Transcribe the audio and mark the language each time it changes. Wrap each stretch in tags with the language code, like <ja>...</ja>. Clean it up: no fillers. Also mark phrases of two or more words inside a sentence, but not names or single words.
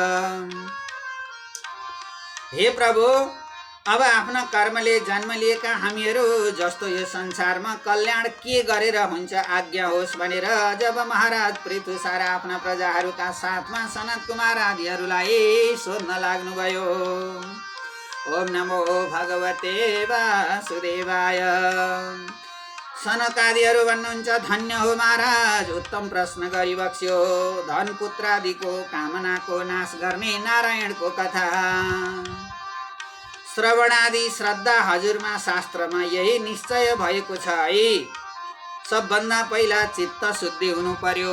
<ne>हे प्रभु, अब आफ्ना कर्मले जन्म लिएका हामीहरू जस्तो यो संसारमा कल्याण के गरेर हुन्छ आज्ञा होस् भनेर जब महाराज पृथु सारा आफ्ना प्रजाहरूका साथमा सनत कुमार आदिहरूलाई सोध्न लाग्नुभयो।</ne> <sa>ओम नमो भगवते वासुदेवाय।</sa> <ne>सनकादिहरू भन्नुहुन्छ, धन्य हो महाराज, उत्तम प्रश्न गरिबक्स्यो। धन पुत्रादिको कामनाको नाश गर्ने नारायणको कथा श्रवणादि श्रद्धा हजुरमा शास्त्रमा यही निश्चय भएको छ है। सबभन्दा पहिला चित्त शुद्धि हुनु पर्यो।</ne>